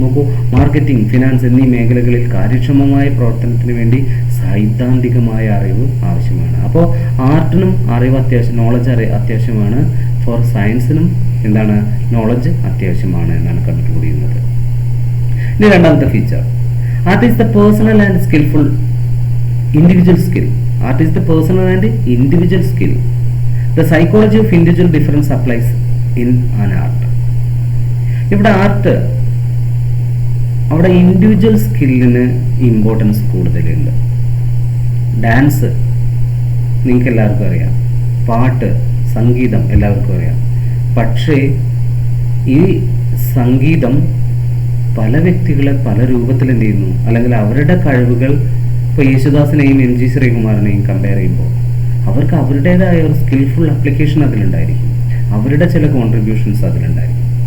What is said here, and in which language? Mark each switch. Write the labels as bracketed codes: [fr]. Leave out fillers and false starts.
[ml] നോക്കൂ, marketing, finance എന്നീ മേഖലകളിൽ കാര്യക്ഷമമായ പ്രവർത്തനത്തിന് വേണ്ടി സൈദ്ധാന്തികമായ അറിവ് ആവശ്യമാണ്. അപ്പോൾ ആർട്ടിനും അറിവ് അത്യാവശ്യം, നോളജ് അത്യാവശ്യമാണ്. ഫോർ സയൻസിനും എന്താണ്? നോളജ് അത്യാവശ്യമാണ് എന്നാണ് കൺക്ലൂഡ് ചെയ്യുന്നത്. ഇനി രണ്ടാമത്തെ feature, [en] Art is the personal and skilful individual skill. Art is the personal and individual skill. The psychology of individual difference applies in an art. [ml] ഇവിടെ ആർട്ട്, അവിടെ ഇൻഡിവിജ്വൽ സ്കില്ലിന് ഇമ്പോർട്ടൻസ് കൂടുതലുണ്ട്. Dance നിങ്ങൾക്ക് എല്ലാവർക്കും അറിയാം, പാട്ട്, സംഗീതം എല്ലാവർക്കും അറിയാം. പക്ഷേ ഈ സംഗീതം പല വ്യക്തികളെ പല രൂപത്തിൽ എന്ത് ചെയ്യുന്നു, അല്ലെങ്കിൽ അവരുടെ കഴിവുകൾ, ഇപ്പോൾ യേശുദാസിനെയും എം ജി ശ്രീകുമാറിനെയും കമ്പയർ ചെയ്യുമ്പോൾ അവർക്ക് അവരുടേതായ ഒരു സ്കിൽഫുൾ അപ്ലിക്കേഷൻ അതിലുണ്ടായിരിക്കും, അവരുടെ ചില കോൺട്രിബ്യൂഷൻസ് അതിലുണ്ടായിരിക്കും.